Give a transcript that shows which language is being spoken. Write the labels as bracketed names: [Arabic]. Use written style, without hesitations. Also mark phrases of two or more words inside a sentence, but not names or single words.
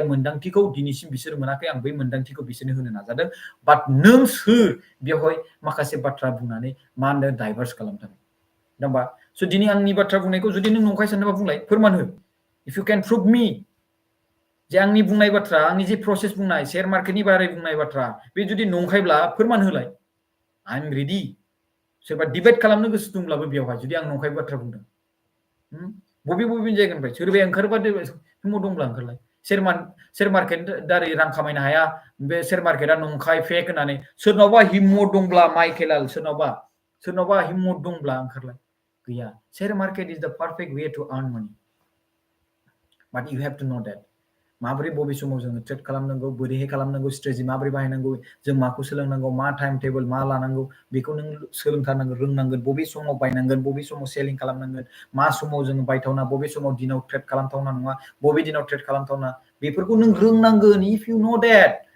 [Bodo] मोन्दांथिखौ दिनैसिम बिसोर मोनाखै आं बै मोन्दांथिखौ बिसोरनो होनो नाजादों बाट नों सोर बेवहाय माखासे बाथ्रा बुंनानै मा होनो डाइभार्स खालामदों दा होमबा स' दिनै आंनि बाथ्रा बुंनायखौ जुदि नों नंखाय सानोबा बुंलाय फोरमान हो [English] if you can prove me [Bodo] जे आंनि बुंनाय बाथ्रा आंनि जे प्रसेस बुंनाय [English] share marketनि [Bodo] बारै बुंनाय बाथ्रा बे जुदि नंखायब्ला फोरमान होलाय [English] I am ready [Bodo] सोरबा डिबेट खालामनो गोसो दंब्लाबो बेवहाय जुदि आं नंखाय बाथ्रा बुंदों बबे जायगानिफ्राय सोरबाया ओंखारोबा समाव दंब्ला ओंखारलाय [English] share market [Bodo] दारै रां खामायनो हाया बे [English] share marketआ [Bodo] नंखाय फेक होननानै सोरनावबा हिम्मत दंब्ला माइकेल सोरनावबा हिम्मत दंब्ला ओंखारलाय गैया [English] share market is the perfect way to earn money but you have to know that [Bodo] माबोरै बबे समाव जोङो ट्रेड खालामनांगौ बोरैहाय खालामनांगौ स्ट्रेटेजि माबोरै बाहायनांगौ जों माखौ सोलोंनांगौ मा [English] time table [Bodo] मा लानांगौ बेखौ नों सोलोंथारनांगोन रोंनांगोन बबे समाव बायनांगोन बबे समाव सेलिं खालामनांगोन मा समाव जोङो बायथावना बबे समाव दिनाव ट्रेड खालामथावना नङा बबे दिनाव ट्रेड खालामथावना बेफोरखौ नों रोंनांगोन [English] if you know that